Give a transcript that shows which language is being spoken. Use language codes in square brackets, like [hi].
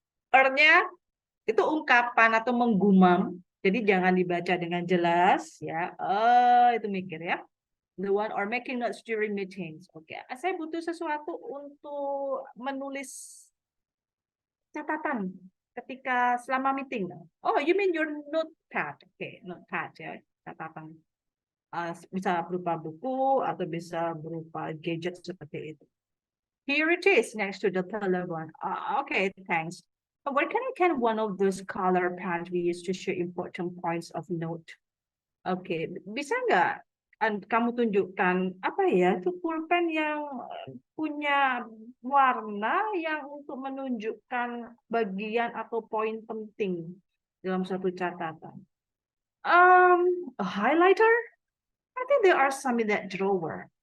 [id] Ernya itu ungkapan atau menggumam, jadi jangan dibaca dengan jelas ya. Itu mikir ya. [en] The one or making notes during meetings. [id] Oke, saya butuh sesuatu untuk menulis catatan ketika selama meeting. [en] Oh, you mean your notepad? [id] Oke, notepad ya. catatan. Bisa berupa buku atau bisa berupa gadget seperti itu. [en] Here it is next to the telephone. Okay, thanks. Where can I get one of those color pens we use to show important points of note? [id] Oke, bisa nggak kamu tunjukkan apa ya itu pulpen yang punya warna yang untuk menunjukkan bagian atau poin penting dalam suatu catatan? [en] A highlighter? I think there are some in that drawer.